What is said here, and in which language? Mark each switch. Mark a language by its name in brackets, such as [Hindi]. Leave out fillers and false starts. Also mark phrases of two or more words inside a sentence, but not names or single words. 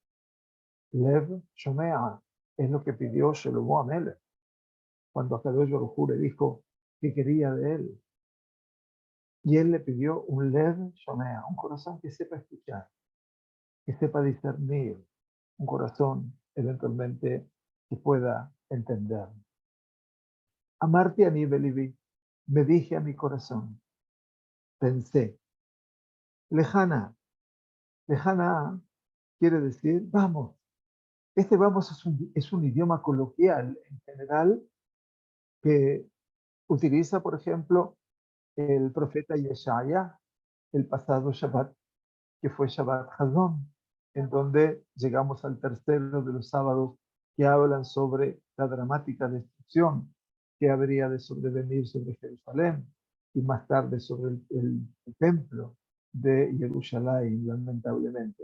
[Hebrew] לב שומע [Spanish] es lo que pidió [Hebrew] שלמה המלך [Spanish] cuando [Hebrew] הקדוש ברוך הוא [Spanish] le dijo que quería de él. Y él le pidió un [Hebrew] לב שומע, [Spanish] un corazón que sepa escuchar, que sepa discernir, un corazón eventualmente que pueda entender. [Hebrew] אמרתי אני בליבי, [Spanish] me dije a mi corazón, pensé, lejana, lejana quiere decir vamos. Este vamos es un idioma coloquial en general que utiliza, por ejemplo, el profeta Yeshaya, el pasado Shabbat, que fue [Hebrew] שבת חזון, [Spanish] en donde llegamos al tercero de los sábados que hablan sobre la dramática destrucción que habría de sobrevenir sobre Jerusalén y más tarde sobre el templo de Jerusalén, lamentablemente.